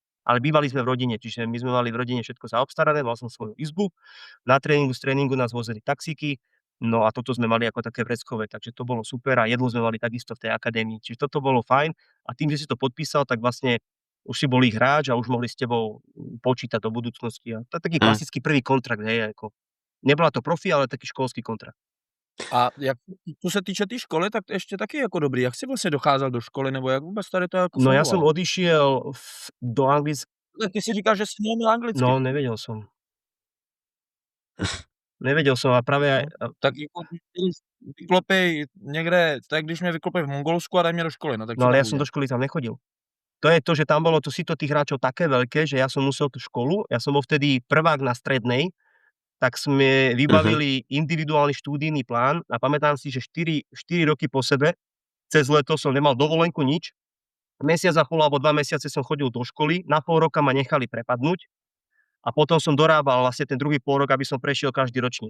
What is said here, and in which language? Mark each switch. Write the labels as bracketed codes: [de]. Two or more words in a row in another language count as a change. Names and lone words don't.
[sk] Ale bývali sme v rodine, čiže my sme mali v rodine všetko zaobstarané, mal som svoju izbu, na z tréningu nás vozili taxíky, no a toto sme mali ako také vreckové, takže to bolo super a jedlo sme mali takisto v tej akadémii, čiže toto bolo fajn a tým, že si to podpísal, tak vlastne už si bol ich hráč a už mohli s tebou počítať do budúcnosti. A to je taký klasický prvý kontrakt, hej, ako. Nebola to profi, ale taký školský kontrakt. [cs] A co se týče té školy, tak ještě taky jako dobrý. Jak jsi vlastně docházel do školy, nebo jak vůbec tady to jako [sk] No [cs] fungovalo? [sk] ja som odišiel do Anglicka. [cs] Ty si říkal, že si neuměl anglicky. [sk] No, nevedel som. Nevedel som a práve aj... [cs] Tak jako vyklopej někde, tak když mě vyklopej v Mongolsku a daj mě do školy, no tak [sk] No ale ja som do školy tam nechodil. To je to, že tam bolo to síto tých hráčov také veľké, že ja som musel tú školu, ja som bol vtedy prvák na strednej, tak sme vybavili individuálny štúdijný plán a pamätám si, že 4 roky po sebe, cez leto som nemal dovolenku nič, mesiac a pol alebo 2 mesiace som chodil do školy, na pol roka ma nechali prepadnúť a potom som dorábal vlastne ten druhý pol rok, aby som prešiel každý ročník.